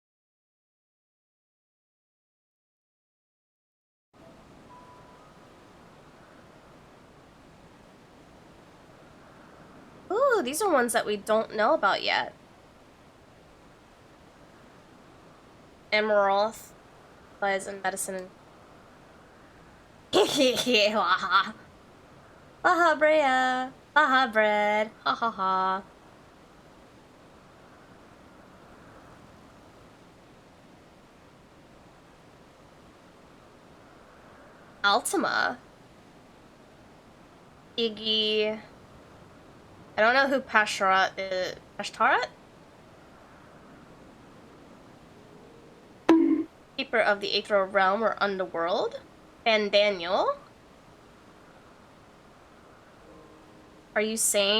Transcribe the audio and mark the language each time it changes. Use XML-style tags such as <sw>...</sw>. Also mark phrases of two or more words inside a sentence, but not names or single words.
<en>Ooh, these are ones that we don't know about yet. Emerald lies in medicine. Haha. Haha, Brea. Haha, bread. Ha ha ha. Altima. Iggy. I don't know who Pashtarat is. Pashtarat? Keeper of the Aetherial Realm or Underworld. And Daniel. Are you sane?</en>